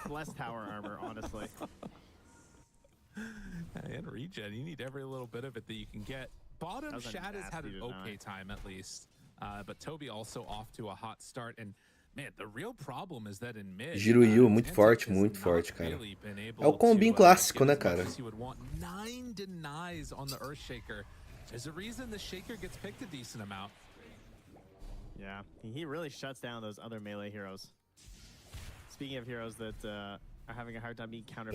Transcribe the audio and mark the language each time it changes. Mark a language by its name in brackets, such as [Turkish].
[English] Less tower armor, honestly. And regen, you need every little bit of it that you can get. Bottom Shad has had an okay time at least, but Toby also off to a hot start. And man, the real problem is that in mid, [Portuguese] Giro Yu, muito forte, cara. É o combinho clássico, né, cara? [English] He would want 9 denies on the Earthshaker. There's a reason the Shaker gets picked a decent amount. Yeah, he really shuts down those other melee heroes. Speaking of heroes that are having a hard time being countered.